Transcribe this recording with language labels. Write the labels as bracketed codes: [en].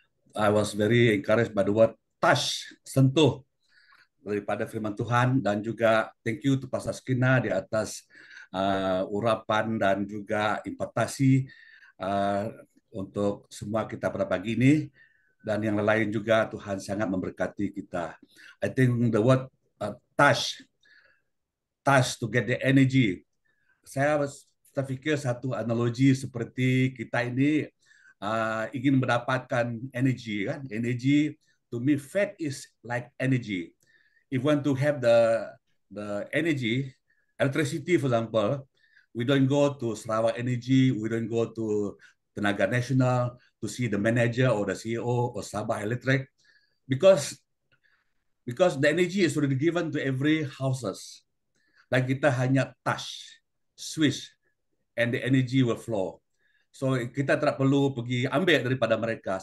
[en] I was very encouraged by the word touch, [ms] sentuh daripada firman Tuhan, dan juga [en] thank you to Pastor Skina [ms] di atas urapan dan juga impartasi untuk semua kita pada pagi ini, dan yang lain juga Tuhan sangat memberkati kita. [en] I think the word touch to get the energy. [ms] Saya terfikir satu analogi seperti kita ini ingin mendapatkan energi, kan? [en] Energi, to me faith is like energy. If you want to have the energy, electricity for example, we don't go to Sarawak Energy, we don't go to Tenaga Nasional to see the manager or the CEO or Sabah Electric, because the energy is already given to every houses. [ms] Dan kita hanya [en] touch, switch, and the energy will flow. [ms] So kita tidak perlu pergi ambil daripada mereka.